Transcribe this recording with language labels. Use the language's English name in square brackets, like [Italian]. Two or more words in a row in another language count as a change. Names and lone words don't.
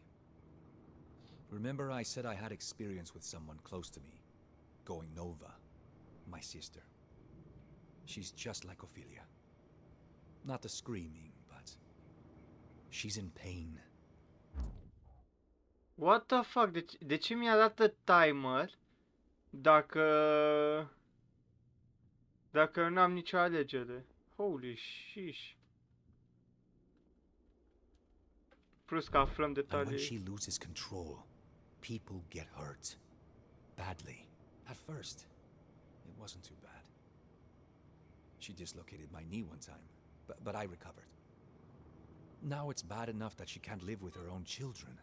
[English] Remember I said I had experience with someone close to me, going Nova, my sister. She's just like Ophelia. Not the screaming, but she's in pain. What the fuck? [Romanian] De ce mi arată timer dacă n-am nicio alegere? [English] Holy shish. [Romanian] Plus că aflăm [English] And when [Romanian] detalii. [English] she loses control, people get hurt. Badly. At first, it wasn't too bad. She dislocated my knee one time, but I recovered. Now it's bad enough that she can't live with her own children.